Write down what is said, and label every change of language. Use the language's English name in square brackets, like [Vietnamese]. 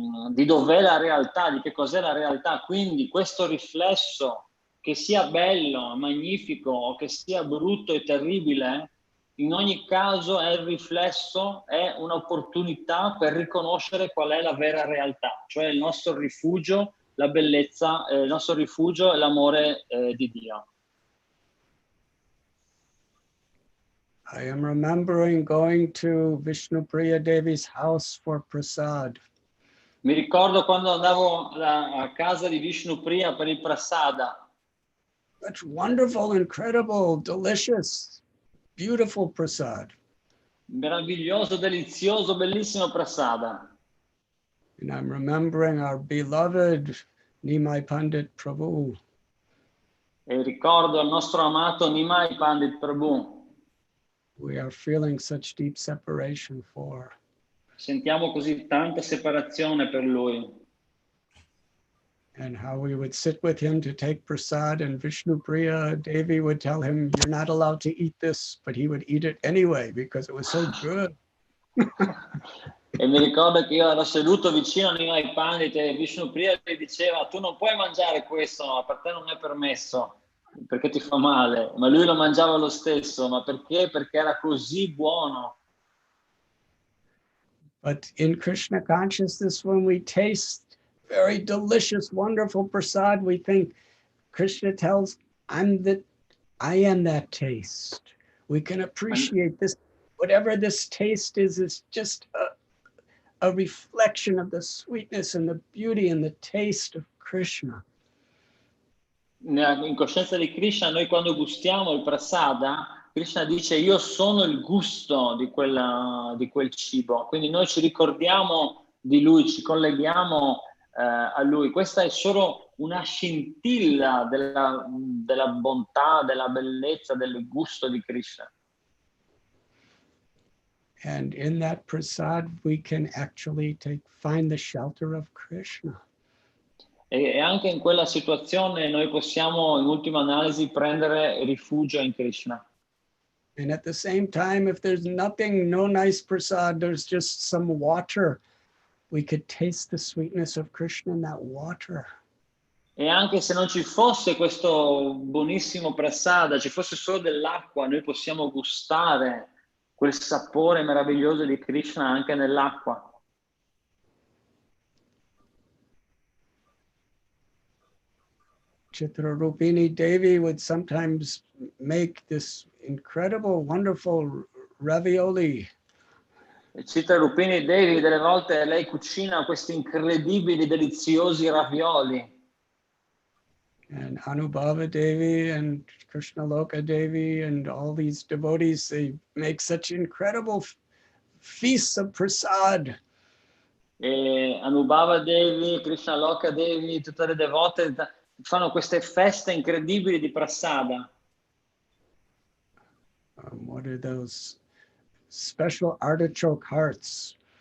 [Italian] Di dov'è la realtà, di che cos'è la realtà. Quindi questo riflesso, che sia bello, magnifico o che sia brutto e terribile, in ogni caso è il riflesso, è un'opportunità per riconoscere qual è la vera realtà, cioè il nostro rifugio, la bellezza, il nostro rifugio è l'amore di Dio. [English] I am remembering going to Vishnupriya Devi's house for prasad. [Italian] Mi ricordo quando andavo a casa di Vishnupriya per il prasada. [English] Such wonderful, incredible, delicious, beautiful prasad. [Italian] Meraviglioso, delizioso, bellissimo prasada. [English] And I'm remembering our beloved Nimai Pandit Prabhu. [Italian] E ricordo il nostro amato Nimai Pandit Prabhu. [English] We are feeling such deep separation for. [Italian] Sentiamo così tanta separazione per lui. [English] And how we would sit with him to take prasad, and Vishnupriya Devi would tell him, "You're not allowed to eat this," but he would eat it anyway because it was so good. [Italian] E mi ricordo che io ero seduto vicino a Nimai Pandit e Vishnupriya gli diceva: tu non puoi mangiare questo, no, per te non è permesso, perché ti fa male. Ma lui lo mangiava lo stesso, ma perché? Perché era così buono. [English] But in Krishna consciousness, when we taste very delicious, wonderful prasad, we think Krishna tells, I am that taste. We can appreciate this. Whatever this taste is just a reflection of the sweetness and the beauty and the taste of Krishna. [Italian] In coscienza di Krishna, noi quando gustiamo il prasada, Krishna dice: io sono il gusto di quel cibo. Quindi noi ci ricordiamo di lui, ci colleghiamo a lui. Questa è solo una scintilla della bontà, della bellezza, del gusto di Krishna. [English] And in that prasad, we can actually find the shelter of Krishna. [Italian] E anche in quella situazione noi possiamo in ultima analisi prendere rifugio in Krishna. [English] And at the same time, if there's nothing, no nice prasad, there's just some water, we could taste the sweetness of Krishna in that water. [Italian] E anche se non ci fosse questo buonissimo prasada, ci fosse solo dell'acqua, noi possiamo gustare quel sapore meraviglioso di Krishna anche nell'acqua. [English] Chitrarupini Devi would sometimes make this incredible, wonderful ravioli. [Italian] Cita Rupini Devi, delle volte lei cucina questi incredibili, deliziosi ravioli. [English] And Anubhava Devi and Krishnaloka Devi and all these devotees, they make such incredible feasts of prasad. [Italian] E Anubhava Devi, Krishnaloka Devi, tutte le devote fanno queste feste incredibili di prasada. [English] What are those special artichoke hearts?